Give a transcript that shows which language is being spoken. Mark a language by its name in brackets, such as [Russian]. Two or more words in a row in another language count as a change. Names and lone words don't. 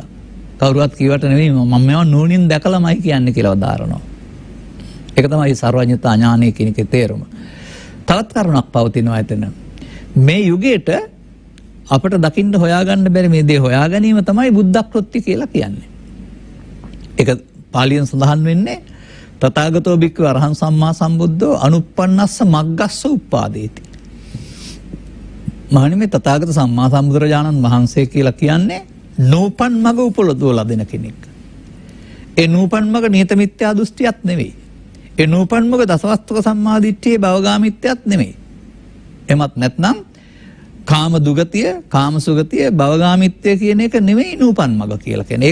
[Sinhala] කවුරුවත් කීවට නෙමෙයි මම මේවා නුවණින් දැකලාමයි කියන්නේ කියලා වදාරනවා. ඒක තමයි සර්වඥතා ඥානය කියන එකේ තේරුම. තවත් කරුණක් පවතිනවා එතන. මේ යුගයට අපට දකින්න හොයාගන්න බැරි මේ දේ හොයා ගැනීම තමයි බුද්ධක්ෘත්‍ය කියලා කියන්නේ. ඒක පාලියෙන් සඳහන් වෙන්නේ [Pali] තථාගතෝ භික්ඛු අරහං සම්මා සම්බුද්ධෝ අනුප්පන්නස්ස මග්ගස්ස උප්පාදේති. [Sinhala] මහණෙනි මේ තථාගත සම්මා සම්බුදුරජාණන් වහන්සේ කියලා කියන්නේ නූපන් මග උපලදවලා දෙන කෙනෙක්. ඒ නූපන් මග නියත මිත්‍යා දෘෂ්ටියක් නෙවෙයි. ඒ නූපන් මග දසවස්තුක සම්මාදිට්ඨියේ භවගාමිත්‍යයක් නෙවෙයි. එමත් නැත්නම් කාම දුගතිය, කාම සුගතිය, භවගාමිත්‍ය කියන එක නෙවෙයි නූපන් මග කියලා කියන්නේ.